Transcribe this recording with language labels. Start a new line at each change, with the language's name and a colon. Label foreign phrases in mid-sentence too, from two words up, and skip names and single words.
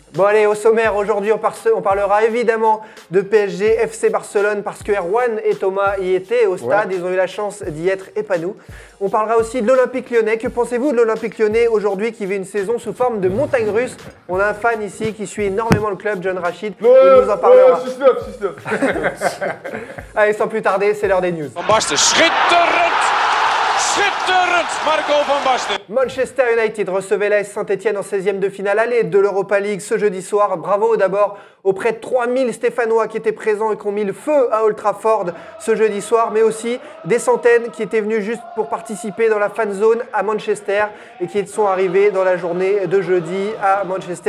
French: Bon allez, au sommaire, aujourd'hui on parlera évidemment de PSG, FC Barcelone, parce que Erwan et Thomas y étaient au stade, ils ont eu la chance d'y être et pas nous. On parlera aussi de l'Olympique Lyonnais. Que pensez-vous de l'Olympique Lyonnais aujourd'hui qui vit une saison sous forme de montagne russe? On a un fan ici qui suit énormément le club, John Rachid, il nous en parlera. 6-9. Allez, sans plus tarder, c'est l'heure des news.
Dutch: Van Basten, schitterend! Schitterend, Marco Van Basten.
French: Manchester United recevait l'AS Saint-Etienne en 16e de finale aller de l'Europa League ce jeudi soir. Bravo d'abord aux près de 3000 Stéphanois qui étaient présents et qui ont mis le feu à Old Trafford ce jeudi soir, mais aussi des centaines qui étaient venus juste pour participer dans la fan zone à Manchester et qui sont arrivés dans la journée de jeudi à Manchester.